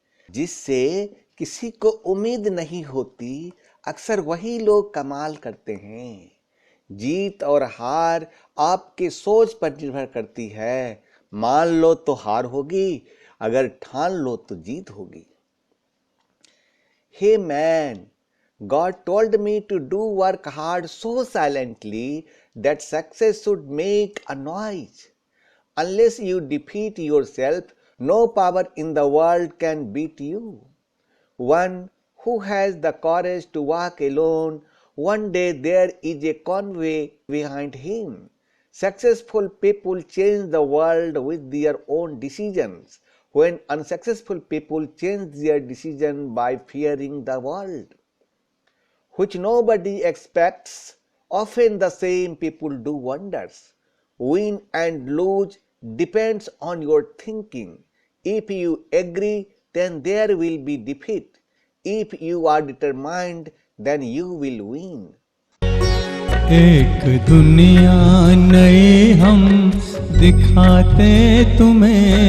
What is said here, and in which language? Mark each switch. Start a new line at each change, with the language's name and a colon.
Hindi: जिससे किसी को उम्मीद नहीं होती, अक्सर वही लोग कमाल करते हैं। जीत और हार आपके सोच पर निर्भर करती है। मान लो तो हार होगी, अगर ठान लो तो जीत होगी।
English: Hey man, God told me to do work hard so silently that success should make a noise. Unless you defeat yourself, no power in the world can beat you. One who has the courage to walk alone, one day there is a convoy behind him. Successful people change the world with their own decisions, when unsuccessful people change their decision by fearing the world, which nobody expects. Often the same people do wonders. Win and lose depends on your thinking. If you agree, then there will be defeat. If you are determined, then you will win.
Hindi: एक दुनिया नई हम दिखाते तुम्हें,